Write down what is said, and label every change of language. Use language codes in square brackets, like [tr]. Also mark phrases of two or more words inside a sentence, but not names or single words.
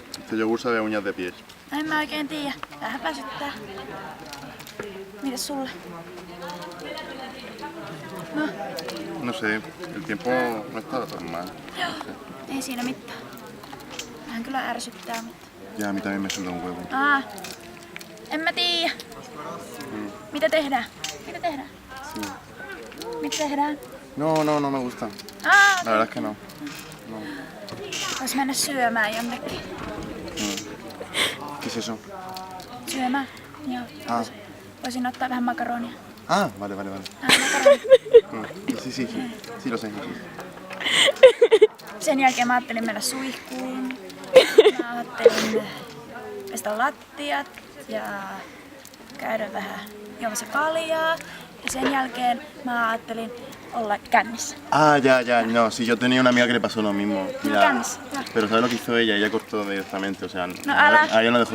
[es] Este yogur sabe a uñas de pies. [fi] En mä oikein tiedä. Vähän väsyttää. Mitäs sulle? [es] No, No sé, el tiempo no está tan mal. [fi] joo. Ei siinä mitään. Vähän kyllä ärsyttää, mutta... [es] Ya, a mí también me suelta un huevo. [fi] En mä tiedä. Mitä tehdään? Mitä tehdään? [es] Sí. [fi] Mitä tehdään? [es] No me gusta. La verdad es que no. [fi] Vois mennä syömään jonnekin. [es] ¿Qué es eso? [fi] Syömään? Joo. Voisin ottaa vähän makaronia. [es] Vale. [fi] Makaronia. [es] Sí. Sí lo sé. [fi] Sen jälkeen mä ajattelin mennä suihkuun. Mä ajattelin pestä lattiat ja käydä vähän juomassa kaljaa. Ja sen jälkeen mä ajattelin olla kännissä. [es] Ya. No, sí, yo tenía una amiga que le pasó lo mismo. [fi] Kännissä. [es] Pero ¿sabes lo que hizo ella? Ella cortó directamente, o sea, No, ala. a ella no dejó